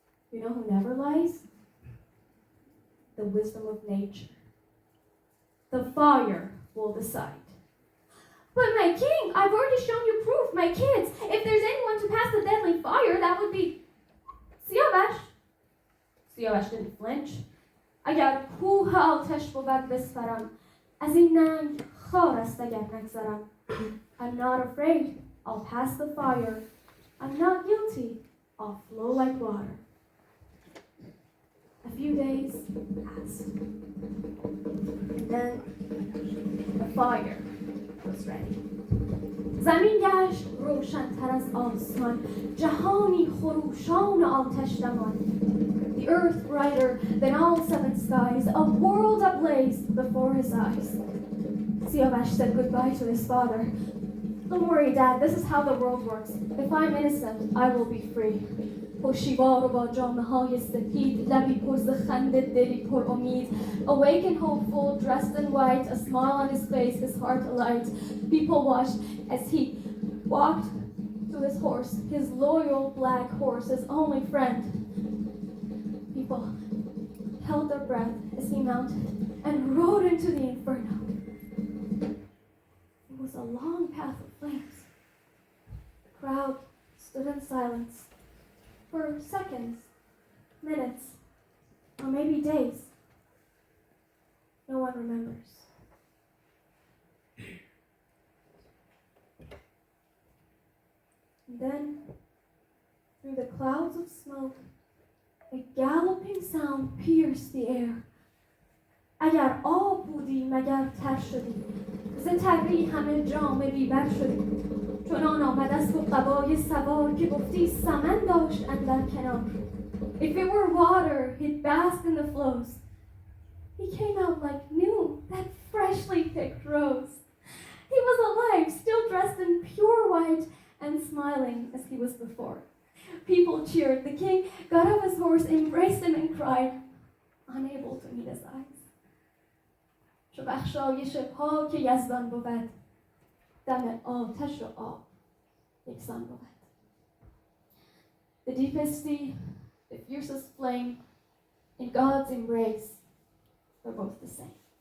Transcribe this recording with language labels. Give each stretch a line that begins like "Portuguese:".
English: You know who never lies? The wisdom of nature. The fire will decide. But my king, I've already shown you proof, my kids. If there's anyone to pass the deadly fire, that would be Siavash. Siavash didn't flinch.
Persian: اگر کوه آتش بود بسپرم از این ننگ خار است اگر نگذرم.
English: I'm not afraid. I'll pass the fire. I'm not guilty. I'll flow like water. A few days passed. And then the fire was ready.
Persian: زمین گشت روشن‌تر از آسمان جهانی خروشان آتش دمان.
English: The earth brighter than all seven skies, a world ablaze before his eyes. Siavash said goodbye to his father. Don't worry, Dad, this is how the world works. If I'm innocent, I will be free.
Persian: هوشیوار و با جامه‌های سپید لبی پر ز خنده دلی پر امید.
English: Awake and hopeful, dressed in white, a smile on his face, his heart alight. People watched as he walked to his horse, his loyal black horse, his only friend. People held their breath as he mounted and rode into the inferno. It was a long path of flames. The crowd stood in silence for seconds, minutes, or maybe days. No one remembers. And then, through the clouds of smoke, a galloping sound pierced the air.
Persian: اگر آب بودی مگر تر شدی ز تری همه جام بیبر شدی چنان آمد از و قبای سوار که گفتی سمن داشت اندر کنار.
English: If it were water, he'd bask in the flows. He came out like new, that freshly picked rose. He was alive, still dressed in pure white and smiling as he was before. People cheered. The king got off his horse, embraced him, and cried, unable to meet his eyes.
Persian: چو بخشایش پاک یزدان بود دم آتش و آب یکسان بود.
English: The deepest sea, the fiercest flame, in God's embrace, they're both the same.